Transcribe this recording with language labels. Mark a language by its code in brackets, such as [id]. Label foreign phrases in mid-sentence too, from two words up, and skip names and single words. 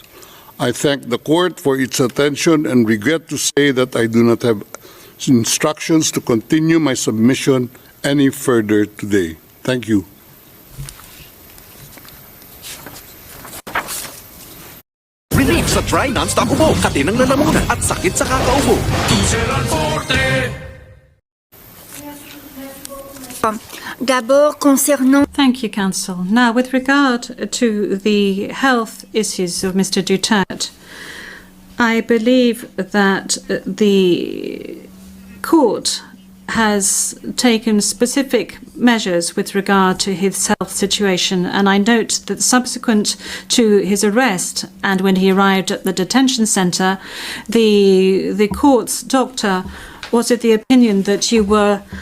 [en] I thank the court for its attention and regret to say that I do not have instructions to continue my submission any further today. Thank you. [tl] Relief sa dry non-stop ubo, katinang lalamunan at sakit sa kakaubo. [fr] D'abord, concernant [en] Thank you, Counsel. Now, with regard to the health issues of Mr. Duterte, I believe that the court has taken specific measures with regard to his health situation, and I note that subsequent to his arrest and when he arrived at the detention centre, the court's doctor was of the opinion that you were